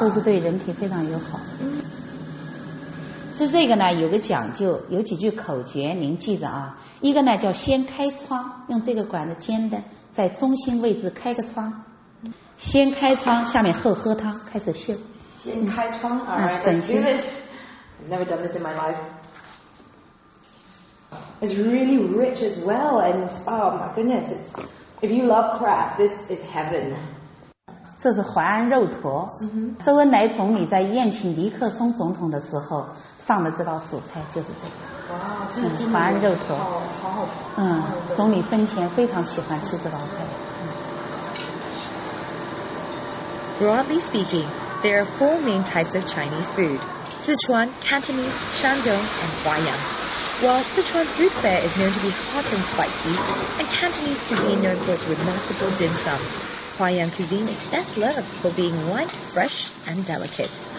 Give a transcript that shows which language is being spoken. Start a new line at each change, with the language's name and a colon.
Chinese: 都是对人体非常友好。吃这个呢有个讲究，有几句口诀您记着啊。一个呢叫先开窗，用这个管子尖的在中心位置开个窗，先开窗，下面后喝汤，开始秀。先开窗
English: ，alright, let's do this. I've never done this in my life. It's really rich as well, and oh my goodness, if you love crab, this is heaven.
Chinese: 这是淮安肉坨。周恩来总理在宴请尼克松总统的时候上的这道主菜就是这个。哇，这淮安肉坨。好。总理生前非常喜欢吃这道菜。
English: Broadly speaking, there are 4 main types of Chinese food: Sichuan, Cantonese, Shandong, and Huaiyan. While Sichuan food fare is known to be hot and spicy, and Cantonese cuisine known for its remarkable dim sum, Huaiyan cuisine is best loved for being light, fresh, and delicate.